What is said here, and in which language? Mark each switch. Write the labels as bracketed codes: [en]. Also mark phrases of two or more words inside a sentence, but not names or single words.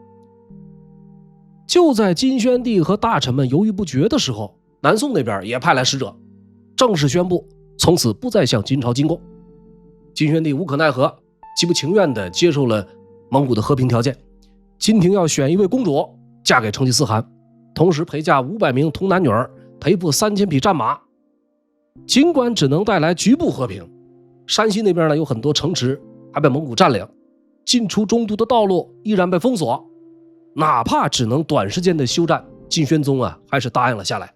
[zh] 就在金宣帝和大臣們猶豫不決的時候，南宋那邊也派來使者，正式宣布從此不再向金朝進贡。金宣帝無可奈何，极不情願地接受了蒙古的和平条件。金廷要選一位公主嫁給成吉思汗，同時陪嫁500名童男女兒，賠付3000匹戰馬。儘管只能帶來局部和平，山西那邊呢有很多城池還被蒙古佔領，進出中都的道路依然被封鎖，哪怕只能短時間的休戰，金宣宗還是答應了下來。